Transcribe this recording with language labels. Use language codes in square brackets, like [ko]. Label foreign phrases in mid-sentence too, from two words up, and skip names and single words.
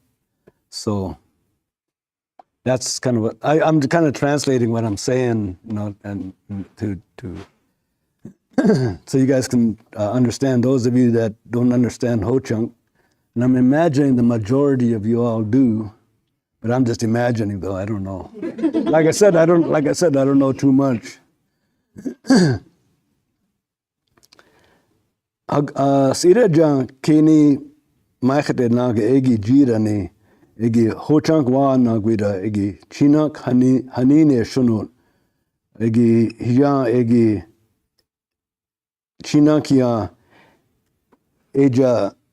[en] So that's kind of what I'm kind of translating what I'm saying, and to so you guys can understand, those of you that don't understand Hoocak. And I'm imagining the majority of you all do, but I'm just imagining, though. I don't know. Like I said, I don't know too much. [win] Sirajan kini makhate naga egi jirani egi Hoocak wa nagwida egi chinak hanine shunun egi hiya egi chinakia eja